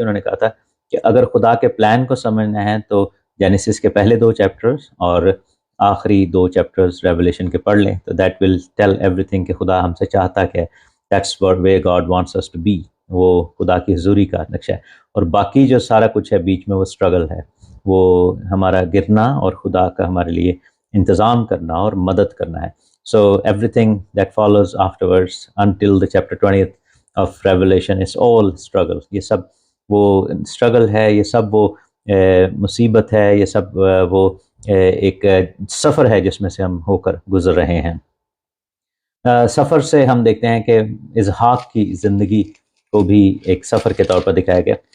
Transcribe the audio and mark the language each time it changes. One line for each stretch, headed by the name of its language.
Urdu: انہوں نے کہا تھا کہ اگر خدا کے پلان کو سمجھنا ہے تو جینیسس کے پہلے 2 چیپٹرز اور آخری 2 چیپٹرز ریولیشن کے پڑھ لیں, تو
English: that will tell everything
Urdu: کہ خدا ہم سے چاہتا کہ
English: That's what way God wants us to be.
Urdu: وہ خدا کی حضوری کا نقشہ ہے, اور باقی جو سارا کچھ ہے بیچ میں وہ اسٹرگل ہے, وہ ہمارا گرنا اور خدا کا ہمارے لیے انتظام کرنا اور مدد کرنا ہے.
English: So everything that follows afterwards until the chapter 20th of Revelation is all struggle.
Urdu: یہ سب وہ struggle ہے, یہ سب وہ مصیبت ہے, یہ سب وہ ایک سفر ہے جس میں سے ہم ہو کر گزر رہے ہیں. سفر سے ہم دیکھتے ہیں کہ اسحاق کی زندگی کو بھی ایک سفر کے طور پر دکھایا گیا.